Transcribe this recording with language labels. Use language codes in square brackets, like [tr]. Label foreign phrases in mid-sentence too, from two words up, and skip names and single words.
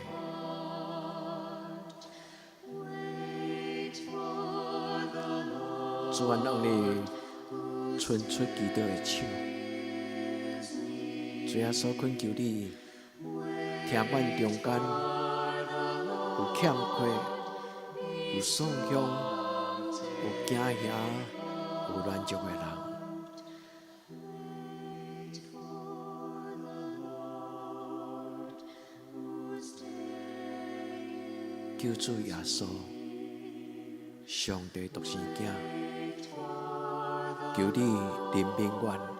[nan] 主，阮让你伸出祈祷的手，主耶稣恳求你，听阮中间有欠缺、有丧凶、有惊吓、有软弱的人。救主耶稣，上帝独生子，求你怜悯阮。